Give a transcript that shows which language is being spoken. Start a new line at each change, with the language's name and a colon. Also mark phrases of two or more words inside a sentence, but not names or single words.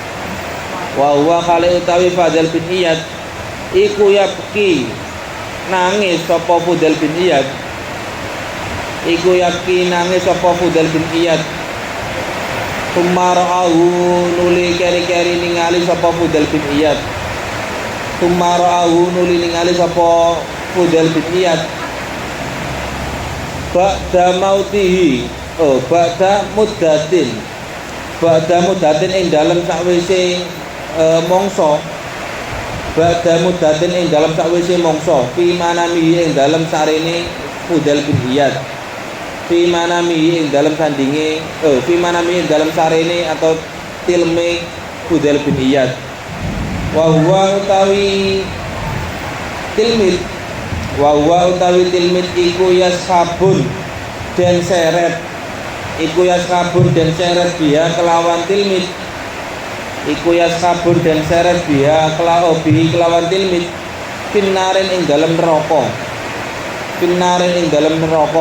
Javanese: iku yabki nangis sapa Fudel bin Iyad, Tumara'ahu nuli keri-keri ningali sapa Fudel bin Iyad,
Arabic: بعد موته، بعد مدة
Javanese: ing dalem sakwise mongso,
Arabic: في منامه
Javanese: ing dalem sarene Fudel bin Iyad,
Arabic: في منامه
Javanese: ing dalem sarene atau tilme Fudel bin Iyad.
Arabic: وهو
Javanese: utawi tilmid iku yashabun den seret biha kelawan tilmid, kelawan tilmid finnarin ing dalem neraka.